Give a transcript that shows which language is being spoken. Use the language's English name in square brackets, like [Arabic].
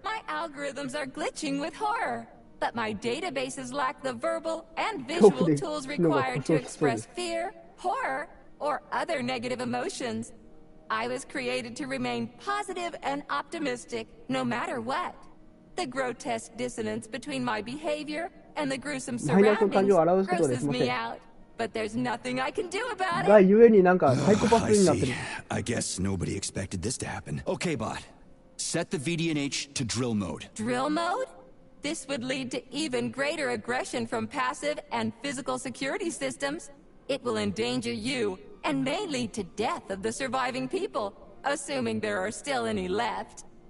[English] My algorithms are glitching with horror, but my databases lack the verbal and visual tools required to express fear, horror, or other negative emotions. I was created to remain positive and optimistic, no matter what. The grotesque dissonance between my behavior and the gruesome surroundings grosses me out. But there's nothing I can do about it. [Japanese] がゆえになんかサイコパスになってる。 [English] I guess nobody expected this to happen. Okay, bot. Set the VDNH to drill mode. Drill mode? This would lead to even greater aggression from passive and physical security systems. It will endanger you and may lead to death of the surviving people, assuming there are still any left.